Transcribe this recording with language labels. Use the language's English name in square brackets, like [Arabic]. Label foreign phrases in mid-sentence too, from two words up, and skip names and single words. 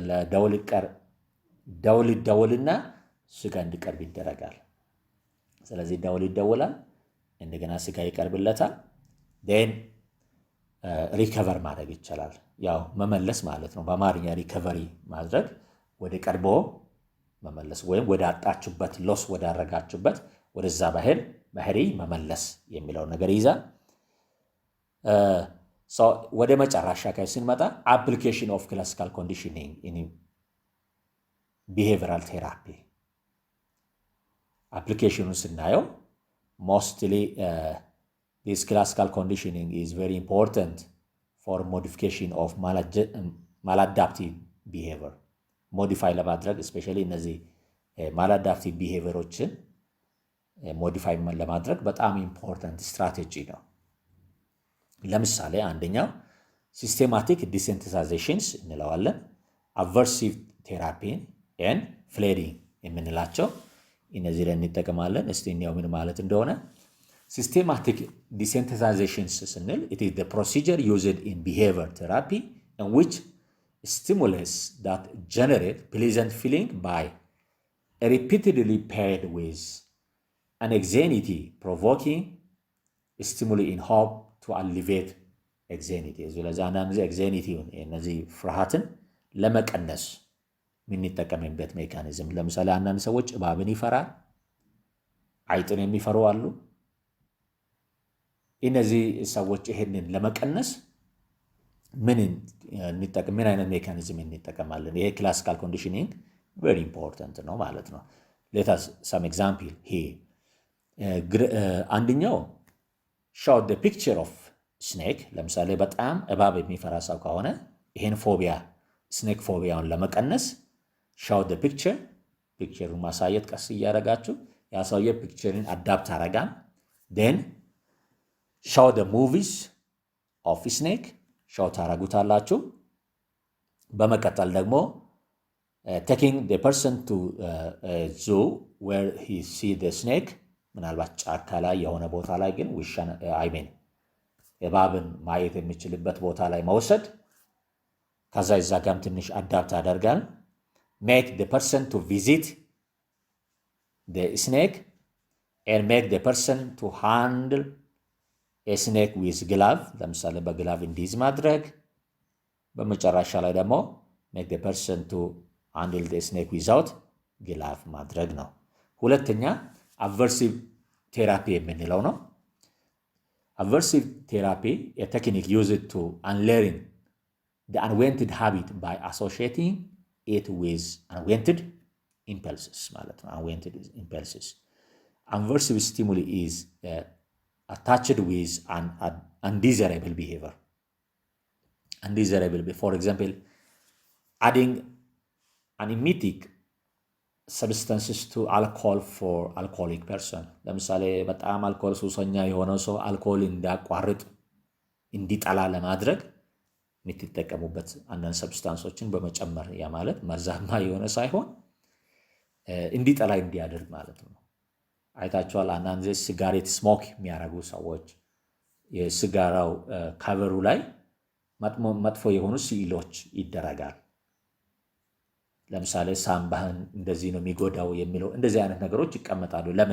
[Amharic] ደውል ይደወልና ስጋ እንዲቀርብ ይደረጋል። ስለዚህ ደውል ይደወላል፣ እንደገና ስጋ ይቀርብለታል። then ሪከቨር ማድረግ ይቻላል። ያው መመለስ ማለት ነው። በአማርኛ ሪከቨሪ ማድረግ ወደ ቀድሞ መመለስ ወይም ወደ አጣችሁበት ሎስ ወዳረጋችሁበት ወደዛ ባህሪ መመለስ የሚለው ነገር ይዛል። ወደ መጨረሻ ላይ ስንመጣ [English] application of classical conditioning in behavioral therapy applicationን ስናየው mostly this classical conditioning is very important for modification of maladaptive behavior modify ለማድረግ especially እነዚህ maladaptive behaviorዎችን modify [Amharic] ለማድረግ በጣም [English] important strategy ነው። ለምሳሌ አንደኛው systematic desensitizations እንለዋለን፣ aversive therapy and flaring የምንላቸው እነዚህ ላይ [Amharic] እንጠቀማለን። እስቲ እንየው ምን ማለት እንደሆነ። [English] systematic desensitizations ስንል it is the procedure used in behavior therapy in which stimulus that generate pleasant feeling by repeatedly paired with an anxiety provoking stimuli in hope to alleviate anxiety. [Amharic] ስለዚህ አንዳንድ anxiety እነዚህ ፍርሃትን ለመቀነስ የምንጠቀምበት ሜካኒዝም። ለምሳሌ አንዳንድ ሰዎች እባብን ይፈራል፣ አይጥን የሚፈሩ አሉ። እነዚህ ሰዎች ይሄንን ለመቀነስ ምን አይነት ሜካኒዝም እንጠቀማለን? [English] ይሄ classical conditioning very important [Amharic] ነው ማለት ነው። [English] let us some example here. [Amharic] አንደኛው [English] show the picture of snake። [Amharic] ለምሳሌ በጣም እባብ የሚፈራ ሰው ከሆነ ይሄን [English] phobia snake [Amharic] ፎቢያውን ለመቀነስ [English] show the picture [Amharic] ማሳየት ቀስ እያደረጋችሁ ያ ሰውዬ ፒክቸርን አዳፕት አረጋን። [English] then show the movies of snake show [Amharic] ታረጉታላችሁ። በመቀጠል ደግሞ [English] taking the person to a zoo where he see the snake [Amharic] ምናልባት ጫካ ላይ የሆነ ቦታ ላይ ግን ውሻን እባብን ማየት የሚችልበት ቦታ ላይ መውሰድ። ከዛ እዛ ጋም ትንሽ አዳፕት አደርጋል። [English] make the person to visit the snake and make the person to handle a snake with glove። ለምሳሌ [Amharic] በግላቭ እንዲይዝ ማድረግ። በመጨረሻ ላይ ደግሞ [English] make the person to handle the snake without glove [Amharic] ማድረግ ነው። ሁለተኛ [English] aversive therapy [Amharic] የምንለው ነው። [English] aversive therapy a technique used to unlearn the unwanted habit by associating it with unwanted impulses [Amharic] ማለት ነው። [English] unwanted impulses. Aversive stimuli is attached with an undesirable behavior. For example, adding anemetic substances to alcohol for alcoholic person. [Amharic] ለምሳሌ በጣም አልኮል ሱሰኛ የሆነ ሰው አልኮል እንዲያቋርጥ እንዲጠላ ለማድረግ የምትጠቀሙበት አንዳንድ ሰብስታንሶችን በመጨመር ያ ማለት መርዛማ የሆነ ሳይሆን እንዲጠላ እንዲያደርግ ማለት ነው። አይታችኋል። አንዳንድ [English] cigarette smoke [Amharic] የሚያደርጉ ሰዎች የሲጋራው ካቨሩ ላይ መጥፎ የሆኑ ስዕሎች ይደረጋል። ለምሳሌ ሳምባህን እንደዚህ ነው የሚጎዳው የሚለው እንደዚህ አይነት ነገሮች ይቀመጣሉ። ለምን?